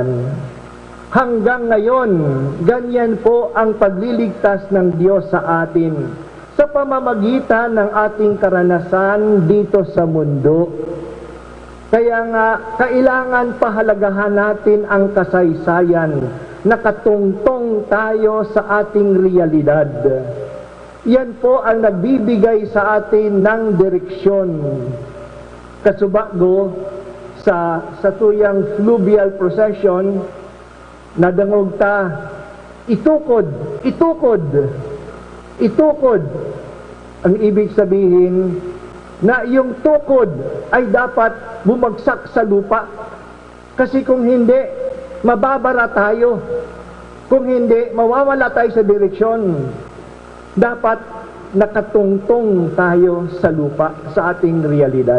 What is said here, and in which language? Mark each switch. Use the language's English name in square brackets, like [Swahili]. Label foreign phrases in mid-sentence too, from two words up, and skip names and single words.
[Filipino] Hanggang ngayon, ganyan po ang pagliligtas ng Diyos sa atin sa pamamagitan ng ating karanasan dito sa mundo. Kaya nga, kailangan pahalagahan natin ang kasaysayan, nakatungtong tayo sa ating realidad. Yan po ang nagbibigay sa atin ng direksyon. [Bikol] Kasubago sa tuyang Fluvial Procession, nadangog ta, itukod, itukod, itukod. [Filipino] Ang ibig sabihin na yung tukod ay dapat bumagsak sa lupa. Kasi kung hindi, mababara tayo. Kung hindi, mawawala tayo sa direksyon. Dapat nakatungtong tayo sa lupa, sa ating realidad.